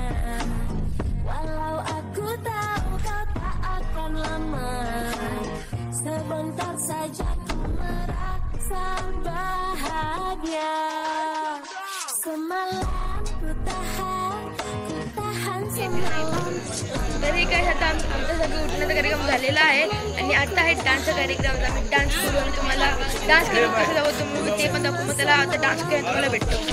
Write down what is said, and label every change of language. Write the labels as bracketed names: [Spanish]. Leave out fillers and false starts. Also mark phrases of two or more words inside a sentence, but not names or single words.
[Malay] Walau aku tahu kau tak akan lama. Sebentar saja ku merasa bahagia. Semalam ku tahan semalam. [Marathi] तरी काय आता आमचं सगळं उठण्याचा कार्यक्रम झालेला आहे. आणि आता आहे डान्सचा कार्यक्रम. आम्ही डान्स करू आणि तुम्हाला डान्स करून कसं जाऊ तुम्ही ते पण दाखवू. मग त्याला आता डान्स करून तुम्हाला भेटतो.